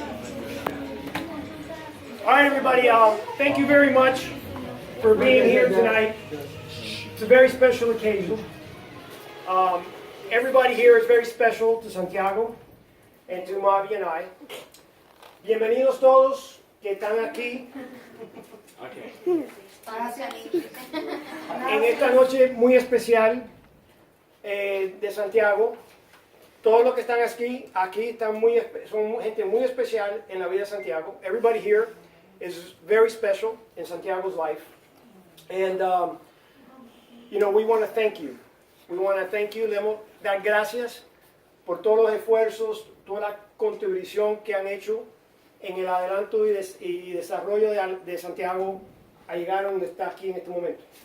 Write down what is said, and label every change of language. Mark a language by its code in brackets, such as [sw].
[en] All right, everybody, thank you very much for being here tonight. It's a very special occasion. Everybody here is very special to Santiago and to Mavi and I. [es] Bienvenidos todos que están aquí en esta noche muy especial de Santiago. Todos los que están aquí son gente muy especial en la vida de Santiago. [en] Everybody here is very special in Santiago's life. And, we want to thank you. We want to thank you. [es] Le damos dar gracias por todos los esfuerzos, toda la contribución que han hecho en el adelanto y desarrollo de Santiago a llegar a donde está aquí en este momento.